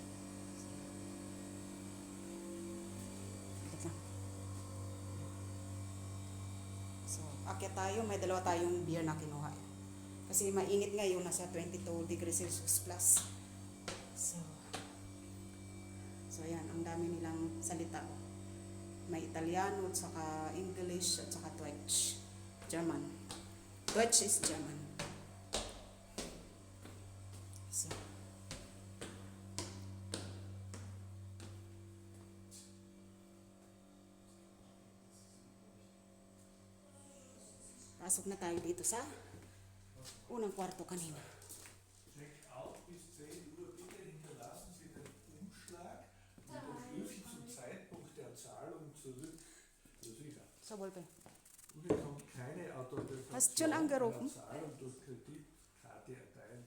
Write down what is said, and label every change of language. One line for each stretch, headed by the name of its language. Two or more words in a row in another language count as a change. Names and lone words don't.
Filipino: So, akyat tayo. May 2 tayong beer na kinuha. Kasi mainit ngayon, nasa 22
English: degrees Celsius plus.
Filipino: So ayan, ang dami nilang salita. May Italiano, saka English, at saka Deutsch.
English: German. Deutsch is German.
Filipino: So, pasok na tayo dito sa unang kwarto kanina.
German: Check-out bis 10 Uhr. Bitte hinterlassen Sie den Umschlag mit dem Schlüssel zum Zeitpunkt der Zahlung zurück. Sicher. So, Wolpe. Und bekommt keine Autorisation Hast du schon angerufen? einer Zahlung durch Kreditkarte erteilt.